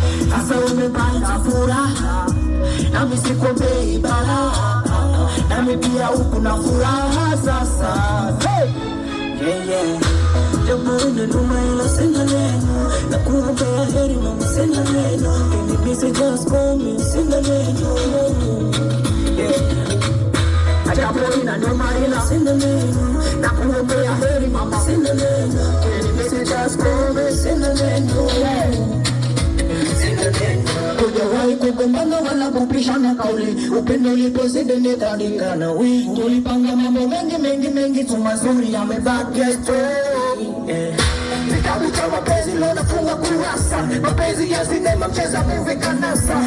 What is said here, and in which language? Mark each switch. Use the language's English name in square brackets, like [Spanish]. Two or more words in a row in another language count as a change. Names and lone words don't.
[Swahili] Sasa umepata furaha, nami sikombei balaa. Nami pia huku na furaha sasa. [English] Hey! Yeah, yeah. [Swahili] Jambo inanuma ila sina neno. Nakuombea heri mama, sina neno. [English] Can you please just call me? [Swahili] Sina neno. Yeah. Jambo inanuma ila sina neno. Nakuombea heri mama, sina neno. [English] Can you please just call me? [Swahili] Sina neno. Yeah. Hujawahi kugombana wala kupishana kauli. Upendo ulipozidi nikaandika na wimbo. Tulipanga mambo mengi, mengi, mengi tu mazuri yamebaki story. Yeah. Kitabu cha mapenzi leo nafunga kurasa. Mapenzi ya sinema mcheza movie kanasa.